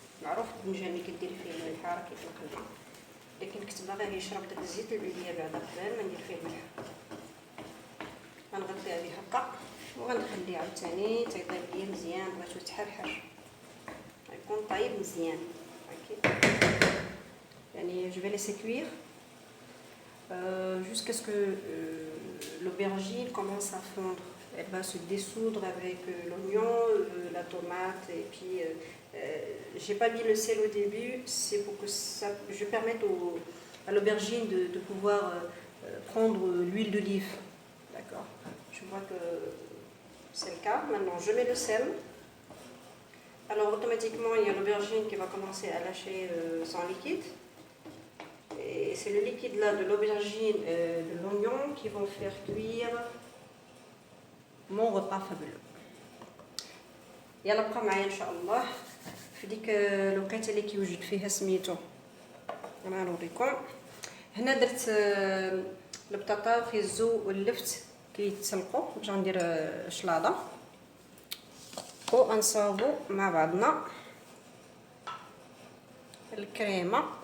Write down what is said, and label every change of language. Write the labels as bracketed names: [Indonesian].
[Arabic] معروف الدنجان اللي كديري فيه الملحه راه كيطلق الماء، لكن كنت باغيه يشرب داك الزيت العليا بعدا قبل ما ندير فيه الملحه. غنغطي عليه هكا وغنخليه عاوتاني تيطيب ليا مزيان. بغيتو تحرحر غيكون طايب مزيان هكا. [French] يعني جو في ليسي كوير jusqu'à ce que l'aubergine commence à fondre. Elle va se dissoudre avec l'oignon, la tomate et puis j'ai pas mis le sel au début, c'est pour que ça, je permette à l'aubergine de pouvoir prendre l'huile d'olive. D'accord. Je vois que c'est le cas. Maintenant je mets le sel. Alors automatiquement il y a l'aubergine qui va commencer à lâcher son liquide. Et c'est le liquide là de l'aubergine et de l'oignon qui vont faire cuire mon repas fabuleux. [Arabic] يلا بقى معايا ان شاء الله في ديك الوقيته اللي كيوجد فيها سميتو. انا نوريكم. هنا درت البطاطا والخيزو واللفت كيتسلقوا باش غندير شلاضه ونصاوبو مع بعضنا الكريمه.